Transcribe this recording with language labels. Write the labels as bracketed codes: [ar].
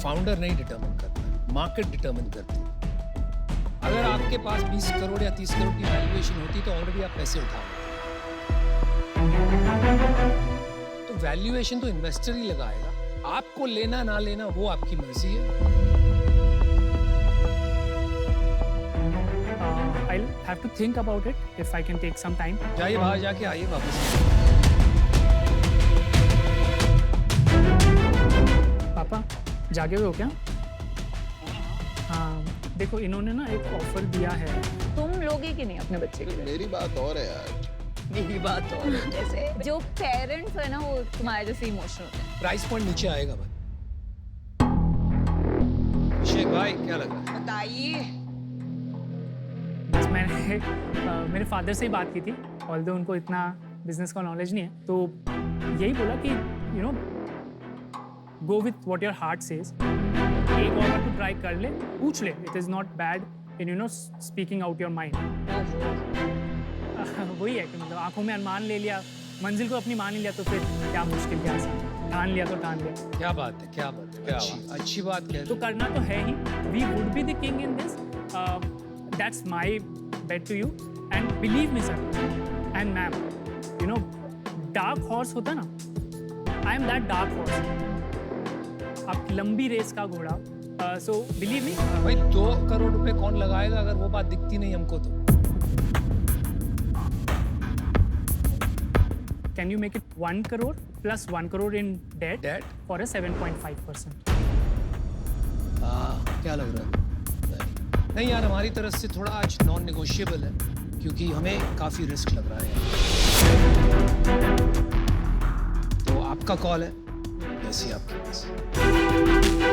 [hi] Founder नहीं determine करता है, मार्केट डिटरमिन करती है। अगर आपके पास 20 करोड़ या 30 करोड़ की वैल्यूएशन होती तो ऑलरेडी आप पैसे उठा लेते। तो वैल्यूएशन तो इन्वेस्टर ही लगाएगा, आपको लेना ना लेना वो आपकी मर्जी है। [en] I'll have to think about it if I can take some time. [hi] जाइए बाहर जाके आइए वापस। पापा जागे हुए हो क्या? हाँ देखो इन्होंने ना एक ऑफर दिया है। तुम लोगे कि नहीं अपने बच्चे के लिए? मेरी बात और है यार। मेरी बात और है। जैसे जो पेरेंट्स है ना वो तुम्हारे जैसे इमोशनल होते हैं। प्राइस पॉइंट नीचे आएगा भाई। अभिषेक भाई क्या लग रहा है? बताइए। बस मैंने मेरे फादर से ही बात की थी, ऑल्दो उनको इतना बिजनेस का नॉलेज नहीं है, तो यही बोला कि [en] You know go with what your heart says. [hi] एक और बार तो ट्राई कर ले, पूछ ले, [en] It is not bad in you know speaking out your mind. [hi] वही है कि मतलब आंखों में अनुमान ले लिया, मंजिल को अपनी मान लिया, तो फिर क्या मुश्किल क्या आसान, ठान लिया तो ठान लिया। क्या बात है, क्या बात है, अच्छी बात कह रहे तो करना तो है ही। [en] we would be the king in this, that's my bet to you, and believe me sir and ma'am, you know dark horse [hi] होता ना, [en] I am that dark horse। [hi] आप लंबी रेस का घोड़ा, [en] so believe me। [hi] भाई 2 करोड़ रुपए कौन लगाएगा अगर वो बात दिखती नहीं हमको तो? [en] Can you make it 1 crore plus 1 crore in debt for a 7.5%? [hi] क्या लग रहा है? नहीं यार, हमारी तरफ से थोड़ा आज नॉन नेगोशिएबल है, क्योंकि हमें काफ़ी रिस्क लग रहा है। तो आपका कॉल है, जैसी आपकी बस।